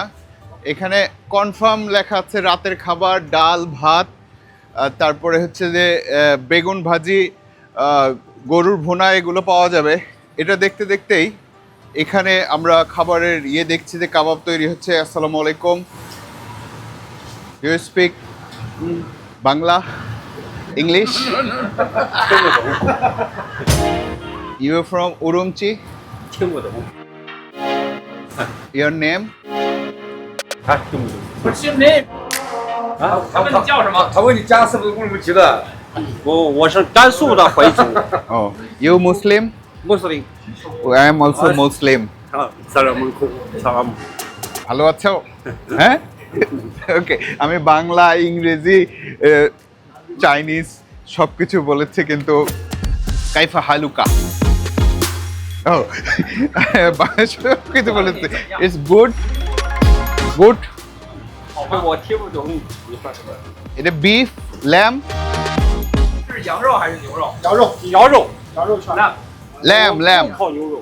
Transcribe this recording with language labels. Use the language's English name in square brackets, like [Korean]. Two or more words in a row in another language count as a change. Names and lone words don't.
[Bangla] এখানে কনফার্ম লেখা আছে রাতের খাবার, ডাল ভাত, তারপরে হচ্ছে যে বেগুন ভাজি, গরুর ভুনা, এগুলো পাওয়া যাবে। এটা দেখতে দেখতেই এখানে আমরা খাবারের দেখছি যে কাবাব তৈরি হচ্ছে। [Arabic] السلام عليكم. [English] you speak Bangla? English? You are from Urumqi? [Chinese] 听不懂 [English] Your name? [Chinese] 他听不懂 [English] What's your name？ [Chinese] 啊？他问你叫什么？他问你家是不是乌鲁木齐的？我是甘肃的回族 [English] Oh, you Muslim? Muslim. I am also Muslim. [Arabic] السلام عليكم. سلام. [Bangla] ভালো আছো? হ্যাঁ? ওকে, আমি বাংলা, ইংরেজি, চাইনিজ সবকিছু বলেছে, কিন্তু [Arabic] كيف حالك [Bangla] ও সবকিছু বলেছে। [English] it's good. [Chinese] 我听不懂你说什么。 [English] এটা beef, lamb, [Chinese] 是羊肉还是牛肉？羊肉全。 [English] ল্যাম, [Chinese] 靠牛肉。